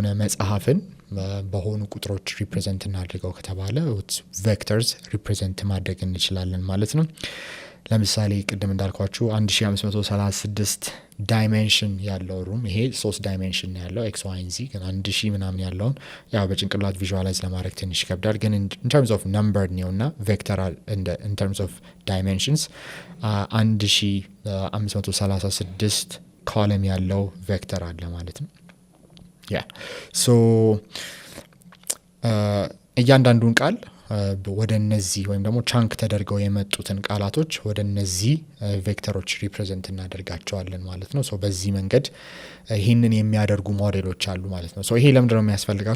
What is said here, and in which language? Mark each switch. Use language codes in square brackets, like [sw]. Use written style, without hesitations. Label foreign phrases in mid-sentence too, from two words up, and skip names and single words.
[am] መጽሐፍን በሆኑ ቁጥሮች ሪፕሬዘንት እናድርገው ከተባለ ቬክተርስ ሪፕሬዘንት ማድረግ እንችላለን ማለት ነው። ለምሳሌ ቅድም እንዳልኳችሁ 1536 ዳይሜንሽን ያለው ሩም ይሄ 3 ዳይሜንሽን ያለው [en] X Y Z [am] ግን 1000 ምናምን ያለውን ያው በጭንቅላት ቪዥዋላይዝ ለማድረግ ትንሽ ይከብዳል። ግን [en] in terms of number [am] ነውና ቬክተር [en] in terms of dimensions [am] 1536 ኮለም ያለው ቬክተር አለ ማለት ነው። ሶ እያንዳንዱን ቃል ወደ እነዚህ ወይም ደግሞ ቻንክ ተደርገው የመጡትን ቃላቶች ወደ እነዚህ ቬክተሮች ሪፕሬዘንት እናደርጋቸዋለን ማለት ነው። በዚህ መንገድ ይህንን የሚያደርጉ ሞዴሎች አሉ ማለት ነው። ይሄ ለምንድነው የሚያስፈልጋችሁ?